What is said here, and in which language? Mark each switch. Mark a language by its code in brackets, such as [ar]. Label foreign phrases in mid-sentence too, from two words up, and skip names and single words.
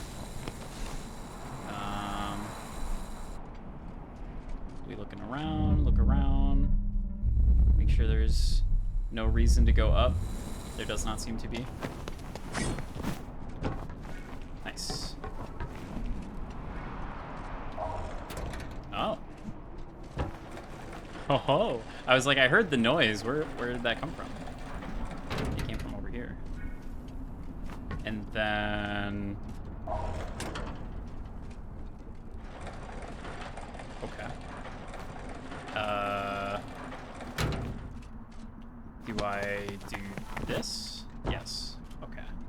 [en] We looking around, look around. Make sure there's no reason to go up. There does not seem to be. Nice. Oh. Ho ho. I was like, I heard the noise. Where did that come from? It came from over here. And then... Okay. Do I do this? Yes. Okay.